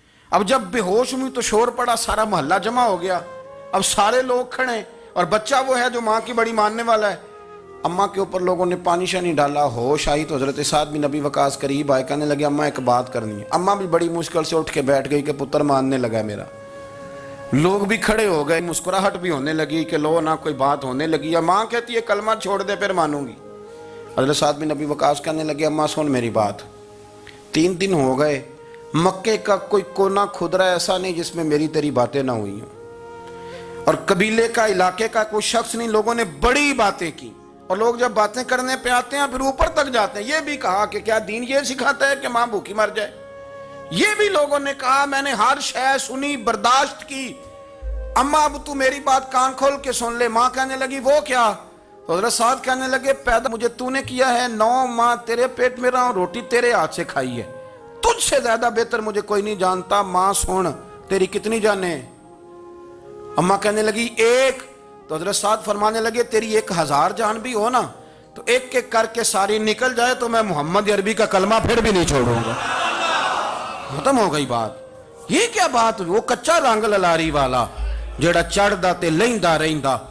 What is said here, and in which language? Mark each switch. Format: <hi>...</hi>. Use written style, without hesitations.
<ur>اب جب بے ہوش ہوئی تو شور پڑا, سارا محلہ جمع ہو گیا. اب سارے لوگ کھڑے, اور بچہ وہ ہے جو ماں کی بڑی ماننے والا ہے. اماں کے اوپر لوگوں نے پانی شانی ڈالا, ہوش آئی تو حضرت سعد بن ابی وقاص قریب آئے, کہنے لگے اماں ایک بات کرنی ہے. اماں بھی بڑی مشکل سے اٹھ کے بیٹھ گئی کہ پتر ماننے لگا میرا. لوگ بھی کھڑے ہو گئے, مسکراہٹ بھی ہونے لگی کہ لو نہ کوئی بات ہونے لگی. یا ماں کہتی ہے کلمہ چھوڑ دے پھر مانوں گی. حضرت سعد بن ابی وقاص کہنے لگے اماں سن میری بات, 3 دن ہو گئے, مکے کا کوئی کونا کھدرا ایسا نہیں جس میں میری تیری باتیں نہ ہوئی ہوں, اور قبیلے کا, علاقے کا کوئی شخص نہیں. لوگوں نے بڑی باتیں کی, اور لوگ جب باتیں کرنے پہ آتے ہیں پھر اوپر تک جاتے ہیں. یہ بھی کہا کہ کیا دین یہ سکھاتا ہے کہ ماں بھوکی مر جائے؟ یہ بھی لوگوں نے کہا. میں نے ہر شے سنی, برداشت کی. اماں اب تو میری بات کان کھول کے سن لے. ماں کہنے لگی وہ کیا؟ تو حضرت سعد کہنے لگے پیدا مجھے تو نے کیا ہے, 9 ماہ تیرے پیٹ میں رہا ہوں, روٹی تیرے ہاتھ سے کھائی ہے, تجھ سے زیادہ بہتر مجھے کوئی نہیں جانتا. ماں سن تیری کتنی جانیں؟ اماں کہنے لگی 1. تو حضرت سعد فرمانے لگے تیری 1000 جان بھی ہو نا تو ایک ایک کر کے ساری نکل جائے تو میں محمد عربی کا کلمہ پھر بھی نہیں چھوڑوں گا. ختم ہو گئی بات.</ur> <pa>یہ کیا بات ہوئی؟ وہ کچا رنگ للاری والا جڑا چڑھدا تے لیندا رہندا.</pa>